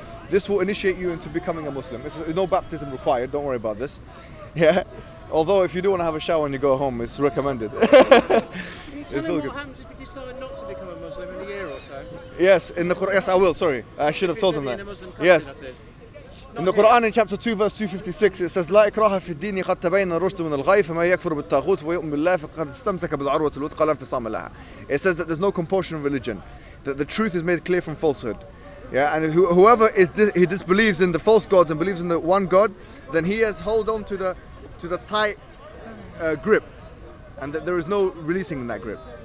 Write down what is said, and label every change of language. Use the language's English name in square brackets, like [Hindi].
[English] This will initiate you into becoming a Muslim. There's no baptism required, don't worry about this. Yeah. Although if you do want to have a shower when you go home, it's recommended. It's all good. What happens if you decide not to become a Muslim in a year or so? Yes, in the Quran. Yes, I will. Sorry, I should have told him that. Yes. In the Quran, in chapter 2, verse 256, it says, [Arabic] لا إكراه في الدين قد تبين الرشد من الغي فما يكفر بالطاغوت ويؤمن بالله فقد استمسك بالعروة الوثقى لا انفصام لها. [English] It says that there's no compulsion in religion, that the truth is made clear from falsehood. Yeah, and whoever he disbelieves in the false gods and believes in the one God, then he has held on to the tight grip, and that there is no releasing in that grip.